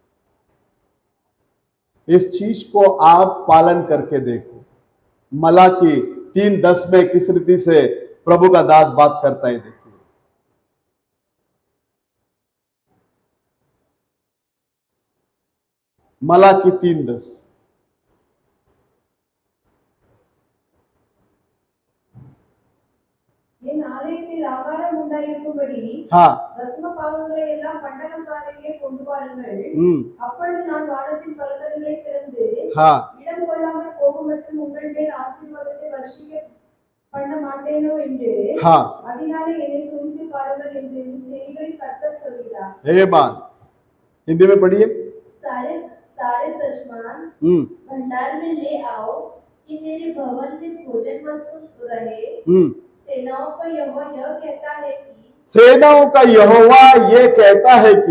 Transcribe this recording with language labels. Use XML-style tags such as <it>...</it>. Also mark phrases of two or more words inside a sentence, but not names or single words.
<hi>इस चीज को आप पालन करके देखो। मलाकी 3:10 में किस रीति से प्रभु का दास बात करता है, देखिए। मलाकी 3:10।</hi> <ta>என் ஆலயத்தில் ஆகாரம் உண்டாயிருக்கும்படி தசம பாகங்களை எல்லாம் பண்டக சாலையிலே கொண்டு வாருங்கள். அப்பொழுது நான் வானத்தின் பலகணிகளை திறந்து இடம் கொள்ளாமல் போகும் மட்டும் உங்கள் மேல் ஆசீர்வாதத்தை வருஷிக்க பண்ண மாட்டேனோ என்று அதனாலே என்னை சோதித்து பாருங்கள் என்று சேனைகளின் கர்த்தர் சொல்கிறார்।</ta> <hi>आमीन। हिंदी में पढ़िए। सारे सारे दशमांश भंडार में ले आओ कि मेरे भवन में भोजन वस्तु रहे। सेनाओं का यहोवा यह कहता है कि सेनाओं का यहोवा ये कहता है कि</hi>